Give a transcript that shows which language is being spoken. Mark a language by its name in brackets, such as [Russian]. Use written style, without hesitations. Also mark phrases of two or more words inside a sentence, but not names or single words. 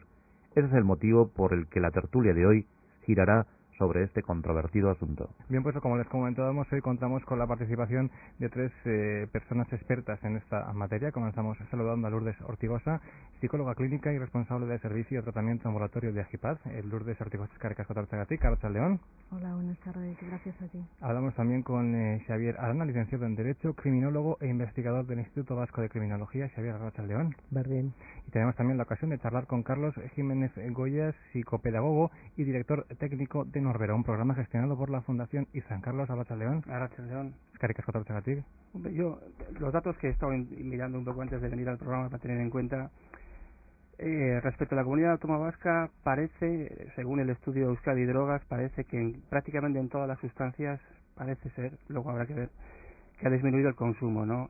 [Spanish] Ese es el motivo por el que la tertulia de hoy girará sobre este controvertido asunto. Bien, pues como les comentábamos, hoy contamos con la participación de tres personas expertas en esta materia. Comenzamos saludando a Lourdes Ortigosa, psicóloga clínica y responsable del servicio de tratamiento ambulatorio de Agipaz. [Basque] Lourdes Ortigosa, eskerrik asko tortzeagatik, Arratsaldeon. [Spanish] Hola, buenas tardes, gracias a ti. Hablamos también con Xavier Arana, licenciado en Derecho, criminólogo e investigador del Instituto Vasco de Criminología. [Basque] Xavier, Arratsaldeon. [Spanish] Bien. Y tenemos también la ocasión de charlar con Carlos Jiménez Goya, psicopedagogo y director técnico de Norbera, un programa gestionado por la Fundación Izan. [Basque] Carlos, Arratsaldeon. Arratsaldeon. Eskerrik asko tortzeagatik. [Spanish] Yo, los datos que he estado mirando un poco antes de venir al programa para tener en cuenta, respecto a la comunidad autónoma vasca, parece, según el estudio Euskadi Drogas, parece que prácticamente en todas las sustancias, parece ser, luego habrá que ver, que ha disminuido el consumo, ¿no?